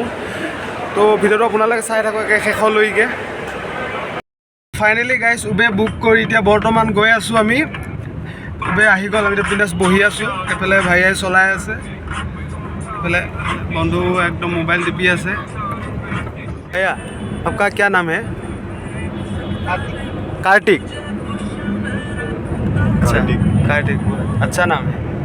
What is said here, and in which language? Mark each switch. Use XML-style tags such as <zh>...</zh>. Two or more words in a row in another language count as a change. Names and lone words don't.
<as>তো ভিডিঅ'টো আপোনালোকে চাই থাকক একে শেষলৈকে।</as> <en>finally guys Uber book</en> <as>কৰি এতিয়া বৰ্তমান গৈ আছোঁ আমি। উবেৰ আহি গ'ল, আমি এতিয়া বিন্দাছ বহি আছোঁ। এইফালে ভাইয়াই চলাই আছে, এইফালে বন্ধু একদম মোবাইল টিপি আছে।</as> <hi>भैया आपका क्या नाम है? कार्तिक। अच्छा, कार्तिक अच्छा नाम है।</hi>